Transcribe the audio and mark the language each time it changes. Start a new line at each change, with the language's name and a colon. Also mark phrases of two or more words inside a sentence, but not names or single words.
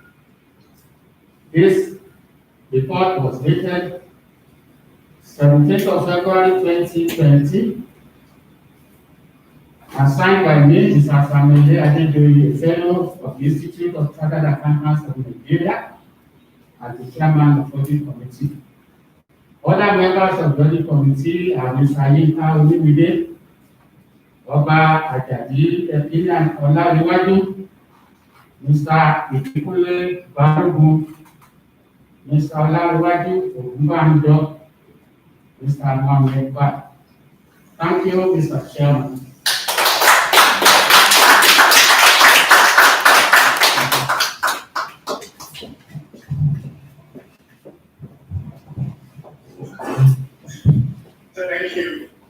English: This report was dated 17th of February 2020 and signed by me, Mr. Samuel Adedoye, a fellow of the Institute of Chartered Accountants of Nigeria, as the chairman of the audit committee. Other members of the audit committee are Mr. Yinka Olumide, Oba Ajadi Epina Olariwaju, Mr. Ikikule Balogun, Mr. Olariwaju Ogunbanjo, Mr. Mohammed Ba. Thank you, Mr. Chairman. Thank you.